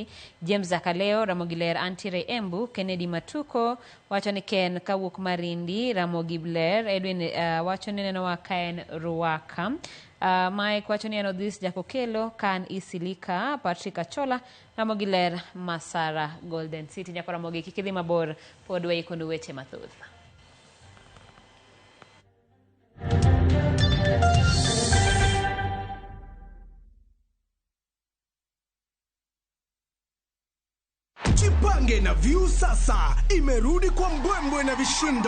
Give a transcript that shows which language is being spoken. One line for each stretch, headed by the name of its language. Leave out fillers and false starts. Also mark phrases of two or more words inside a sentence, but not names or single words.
Luo (Kenya and Tanzania): James Zakaleo Ramogi ler Antiere Embu. Kennedy Matuko wacho ni Ken Kawuok Marindi Ramogi ler. Edwin wacho ni neno wa Kaen Ruaka. Mike wacho ni en Odhis Jakokelo Kan Isilika Patrick Achola Ramogi ler Masara Golden City. Nyako Ramogi kikidhi mabor pod waikondo weche mathoth.
Swahili: Jipange na View sasa imerudi kwa mbwembwe na vishindo.